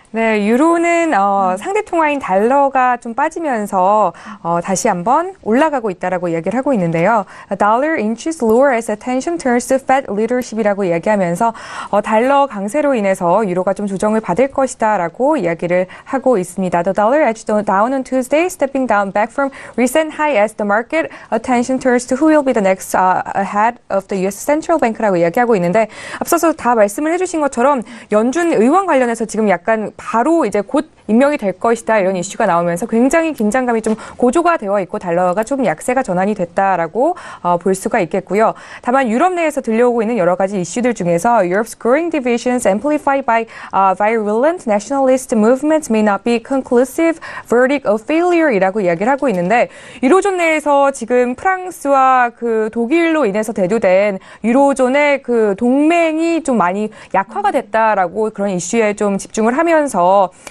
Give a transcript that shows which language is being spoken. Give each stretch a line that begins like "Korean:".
Korean: 네, 유로는 상대 통화인 달러가 좀 빠지면서 다시 한번 올라가고 있다라고 이야기를 하고 있는데요.
English: Dollar inches lower as attention turns to Fed leadership
Korean: 이라고 이야기하면서 달러 강세로 인해서 유로가 좀 조정을 받을 것이다라고 이야기를 하고 있습니다.
English: The dollar edged down on Tuesday, stepping down back from recent high as the market attention turns to who will be the next head of the U.S.
Korean: Central Bank라고 이야기하고 있는데 앞서서 다 말씀을 해주신 것처럼 연준 의원 관련해서 지금 약간 바로 이제 곧 임명이 될 것이다 이런 이슈가 나오면서 굉장히 긴장감이 좀 고조가 되어 있고 달러가 좀 약세가 전환이 됐다라고 볼 수가 있겠고요. 다만 유럽 내에서 들려오고 있는 여러 가지 이슈들 중에서
English: Europe's growing divisions amplified by virulent nationalist movements may not be conclusive verdict of failure
Korean: 이라고 이야기를 하고 있는데 유로존 내에서 지금 프랑스와 그 독일로 인해서 대두된 유로존의 그 동맹이 좀 많이 약화가 됐다라고 그런 이슈에 좀 집중을 하면서